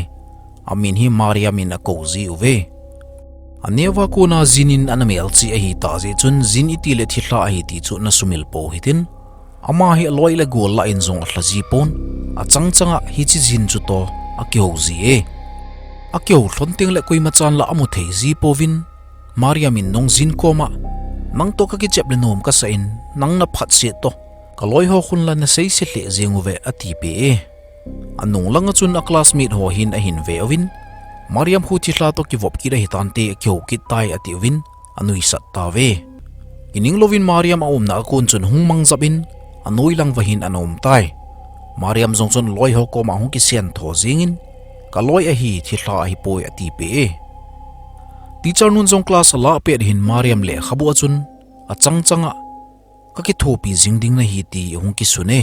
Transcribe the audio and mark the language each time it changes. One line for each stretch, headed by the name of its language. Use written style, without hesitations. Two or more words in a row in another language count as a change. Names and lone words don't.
Thado Chin: Amin hi Mariam in a kozi uve. Anewa ko na zinin ana mel chi a hi ta je chun zin iti le Thilha a hi ti chu na sumil po hitin. Ama hi aloi le gol la in zong athlaji pon a changchanga hi chi zin chu to a kyozi e. A kyo hlonting le koi machan la amu thei zi povin. Mariam in nong zin koma nang to ka ki chep le nom ka sa in nang na phat se to kaloi ho khun la na sei se hle zingu ve ati pe e. Anung langa chun a classmate ho hin a hin ve ovin. Mariam hu Thilha to ki vop ki ra hitan te kyo ki tai ati ovin anui sat ta ve. Ining lovin Mariam a na kun chun hung mang zabin anoi lang vahin anom tai. Mariam zong chun loi ho ko ma hung ki sian tho zingin kaloi a hi Thilha a hi poi ati pe e. Teacher nun zong class ala pe hin Mariam le khabu achun a changchanga ka ki thopi jingding na hi ti hung ki sune.